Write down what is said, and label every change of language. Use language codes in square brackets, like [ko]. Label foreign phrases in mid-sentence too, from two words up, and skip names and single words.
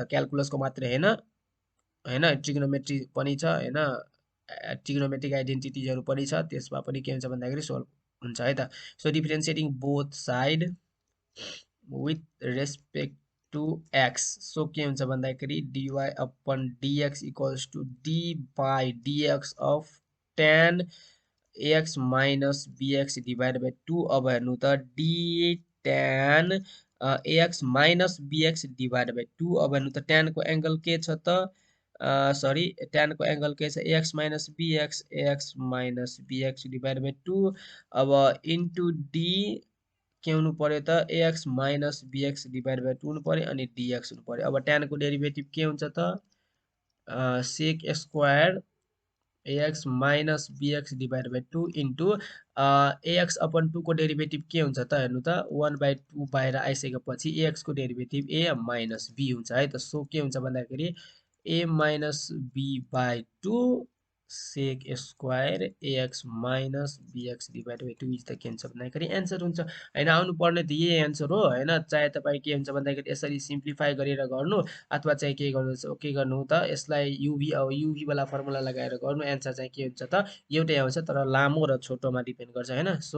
[ne] क्याल्कुलसको मात्रै हैन ट्रिग्नोमेट्री पनि छ हैन [en] trigonometric identities [ne] पनि छ त्यसमा पनि के हुन्छ भन्दाखेरि सल्भ हुन्छ है त। [en] so differentiating both side with respect to x so [ne] के हुन्छ भन्दाखेरि [en] dy upon dx equals to d by dx of tan ax minus bx divide by 2. [ne] अब हेर्नु त d tan ax माइनस bx [en] divide by [ne] 2। अब हेर्नु त tan को एंगल के छ त सरी tan को एंगल के छ ax माइनस bx [en] divide by [ne] 2। अब इन्टु d के हुनु पर्यो त ax माइनस bx [en] divide by [ne] 2 हुनु पर्यो अनि dx हुनु पर्यो। अब tan को डेरिभेटिभ के हुन्छ त [en] sec square [ne] ax माइनस bx [en] divide by [ne] 2 इन्टु ax अपन 2 को डेरिभेटिभ के हुन्छ त हेर्नु त 1/2 बाहिर आइसकेपछि ax को डेरिभेटिभ a माइनस b हुन्छ है त। सो के हुन्छ भन्दाखेरि a माइनस b बाइ 2 [en] sec square [ne] ax माइनस bx [en] divide by [ne] 2 [en] is the [ne] के हुन्छ भन्दाखेरि एन्सर हुन्छ हैन। आउनु पर्ने त यही एन्सर हो हैन। चाहे तपाई के हुन्छ भन्दाखेरि यसरी सिम्प्लिफाई गरेर गर्नु अथवा चाहिँ के गर्नु त यसलाई युभी वाला फर्मुला लगाएर गर्नु एन्सर चाहिँ के हुन्छ त एउटै आउँछ तर लामो र छोटोमा डिपेन्ड गर्छ हैन।